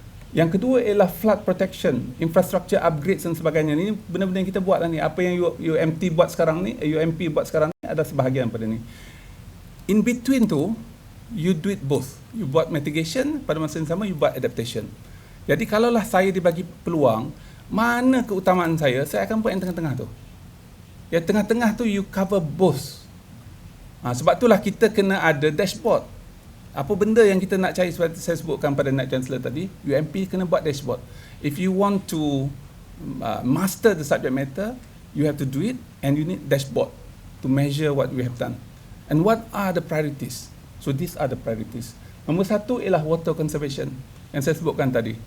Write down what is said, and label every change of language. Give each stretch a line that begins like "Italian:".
Malay: Yang kedua ialah flood protection, infrastructure upgrades dan sebagainya. Ini benda-benda yang kita buat lah ni. Apa yang UMP buat sekarang ni, UMP buat sekarang ni ada sebahagian pada ni.
English: In between tu, you do it both.
Malay: You buat mitigation, pada masa yang sama you buat adaptation. Jadi kalaulah saya dibagi peluang, mana keutamaan saya akan buat yang tengah-tengah tu. Yang tengah-tengah tu you cover both. Sebab itulah kita kena ada dashboard. Apa benda yang kita nak cari, seperti saya sebutkan pada Naib Chancellor tadi, UMP kena buat dashboard.
English: If you want to master the subject matter, you have to do it, and you need dashboard to measure what we have done. And what are the priorities? So these are the priorities.
Malay: Nombor satu ialah water conservation yang saya sebutkan tadi.